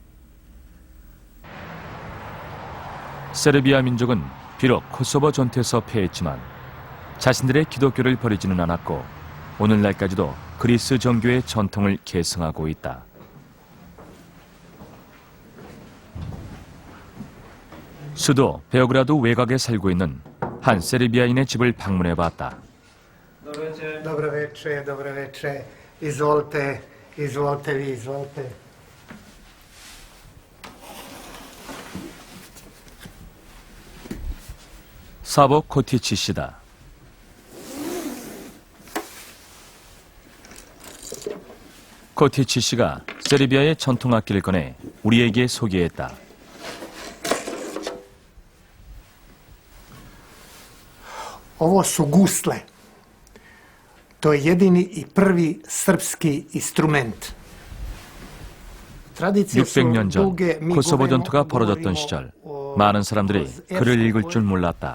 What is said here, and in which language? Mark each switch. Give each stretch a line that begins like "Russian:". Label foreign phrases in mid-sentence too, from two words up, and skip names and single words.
Korean: 세르비아 민족은 비록 코소보 전투에서 패했지만 자신들의 기독교를 버리지는 않았고 오늘날까지도 그리스 정교의 전통을 계승하고 있다. 수도 베오그라드 외곽에 살고 있는 한 세르비아인의 집을 방문해 봤다.
Serbian: Dobre večer, dobre večer. Izvolite, izvolite vi, izvolite.
Korean: 사보 코티치 씨다. 코티치 씨가 세르비아의 전통 악기를 꺼내 우리에게 소개했다.
Serbian: Ovo su gusle. To je jedini i prvi srpski instrument.
Korean: 600년 전 코소보 전투가 벌어졌던 시절 많은 사람들이 글을 읽을 줄 몰랐다.